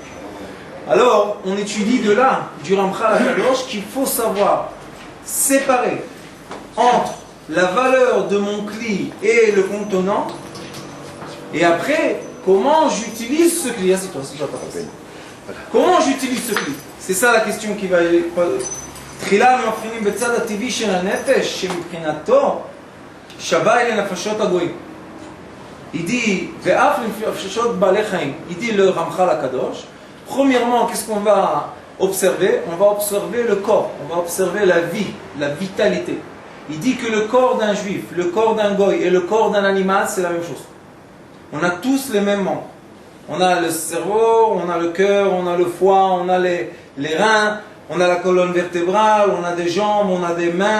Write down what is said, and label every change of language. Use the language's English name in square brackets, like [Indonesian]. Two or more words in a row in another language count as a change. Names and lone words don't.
[French] Alors, on étudie de là, du Ramchal HaKadosh, qu'il faut savoir séparer entre la valeur de mon cli et le contenant, et après, comment j'utilise ce cli. Comment j'utilise ce cli? C'est ça la question qui va... [Hebrew] תחילה מבחינים בצד הטבעי של הנפש שמבחינתו שווה אלה נפשות הגויים. [French] Il dit, [Hebrew] ואף לנפשות בעלי חיים. [French] Il dit le Ramchal HaKadosh. Premièrement, qu'est-ce qu'on va observer? On va observer le corps, on va observer la vie, la vitalité. Il dit que le corps d'un juif, le corps d'un goy et le corps d'un animal, c'est la même chose. On a tous les mêmes membres. On a le cerveau, on a le cœur, on a le foie, on a les reins, on a la colonne vertébrale, on a des jambes, on a des mains.